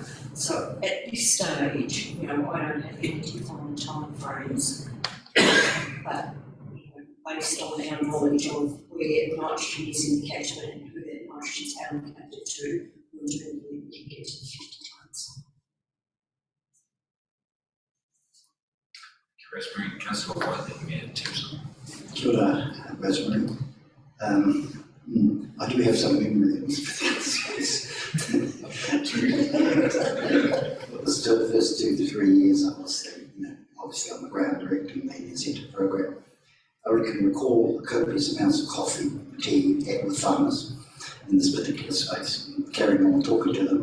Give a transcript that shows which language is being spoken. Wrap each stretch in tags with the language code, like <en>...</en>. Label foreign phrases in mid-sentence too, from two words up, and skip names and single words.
<en>So at this stage, I don't have any defined timeframes, but based on our knowledge of where nitrogen is in the catchment and who that nitrogen is allocated to, we do believe we can get to 50 tonnes. Rosemary, Councillor White, then Mayor Timson.</en> <mi>Kia ora,</mi> <en>Rosemary. I do have some memory of this. But still, the first 2 to 3 years I was obviously on the ground directing the incentive program. I can recall copious amounts of coffee, tea had with farmers in this particular space, carrying on talking to them.</en>